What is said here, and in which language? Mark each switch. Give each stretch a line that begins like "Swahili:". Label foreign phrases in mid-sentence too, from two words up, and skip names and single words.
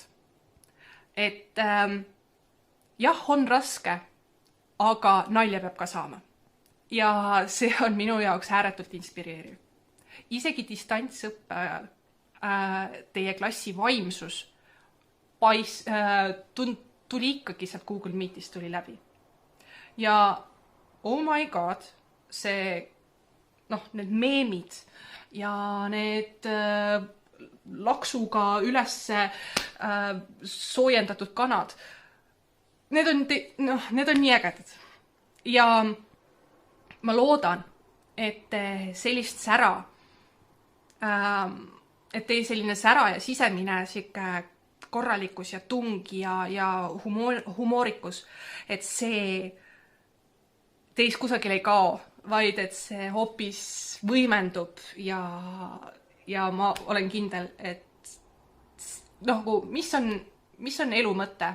Estonian: Et jah, on raske, aga nalja peab ka saama. Ja see on minu jaoks ääretult inspireeriv. Isegi distantsõppe ajal teie klassi vaimsus tuli ikkagi sealt Google Meetist tuli läbi.
English: Ja oh my god,
Estonian: need meemid ja need laksuga ülesse soojendatud kanad, need on nii ägedad. Ja ma loodan, et sellist sära, et teie selline sära ja sisemine korralikkus ja tung ja humoorikus, et see teis kusagil ei kao, vaid et see hoopis võimendub ja ma olen kindel, et mis on elu mõte?